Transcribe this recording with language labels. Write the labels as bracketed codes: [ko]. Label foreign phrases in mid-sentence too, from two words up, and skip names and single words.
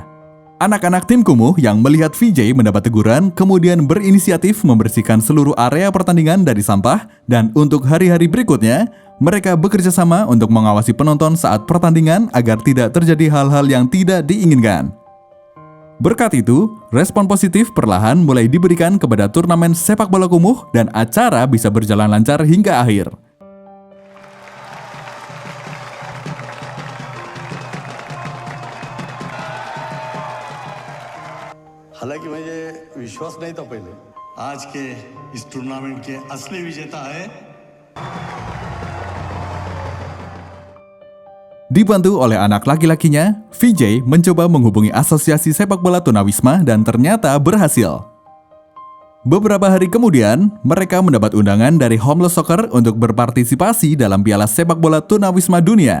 [id] Anak-anak tim kumuh yang melihat Vijay mendapat teguran kemudian berinisiatif membersihkan seluruh area pertandingan dari sampah dan untuk hari-hari berikutnya, mereka bekerja sama untuk mengawasi penonton saat pertandingan agar tidak terjadi hal-hal yang tidak diinginkan. Berkat itu, respon positif perlahan mulai diberikan kepada turnamen sepak bola kumuh dan acara bisa berjalan lancar hingga akhir. [hi] हालांकि मुझे विश्वास नहीं था पहले आज के इस टूर्नामेंट के असली विजेता है। [id] Dibantu oleh anak laki-lakinya, Vijay mencoba menghubungi Asosiasi Sepak Bola Tunawisma dan ternyata berhasil. Beberapa hari kemudian, mereka mendapat undangan dari Homeless Soccer untuk berpartisipasi dalam Piala Sepak Bola Tunawisma Dunia.